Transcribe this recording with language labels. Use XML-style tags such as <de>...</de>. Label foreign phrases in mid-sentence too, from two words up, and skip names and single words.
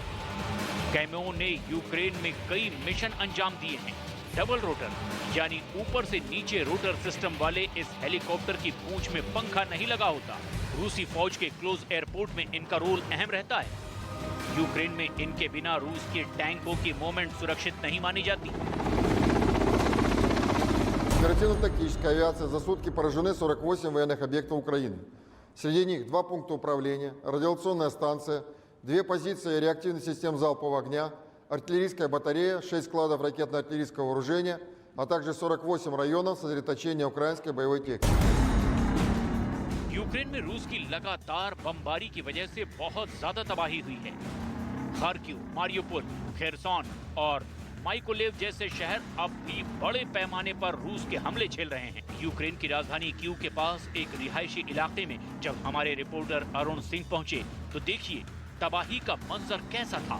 <hi>कैमो ने यूक्रेन में कई मिशन अंजाम दिए हैं।</hi> <en>double rotor</en> <hi>यानी ऊपर से नीचे</hi> <en>rotor system</en> <hi>वाले इस हेलीकॉप्टर की पूंछ में पंखा नहीं लगा होता। रूसी फौज के</hi> <en>close airport</en> <hi>में इनका रोल अहम रहता है। यूक्रेन में इनके बिना रूस के टैंकों की मूवमेंट सुरक्षित नहीं मानी जाती।</hi> <ru>Оперативно-тактическая авиация за сутки поражены 48 военных объектов Украины. Среди них 2 пункта управления, радиационная станция, 2 позиции реактивных систем залпового огня, артиллерийская батарея, 6 складов ракетно-артиллерийского вооружения, а также 48 районов сосредоточения украинской боевой техники.</ru> <hi>यूक्रेन में रूस की लगातार बमबारी की वजह से बहुत ज्यादा तबाही हुई है। खार्किव, मारियोपोल, खेरसॉन और माइकोलेव जैसे शहर अब भी बड़े पैमाने पर रूस के हमले झेल रहे हैं। यूक्रेन की राजधानी कीव के पास एक रिहायशी इलाके में जब हमारे रिपोर्टर अरुण सिंह पहुंचे तो देखिए तबाही का मंजर कैसा था।</hi>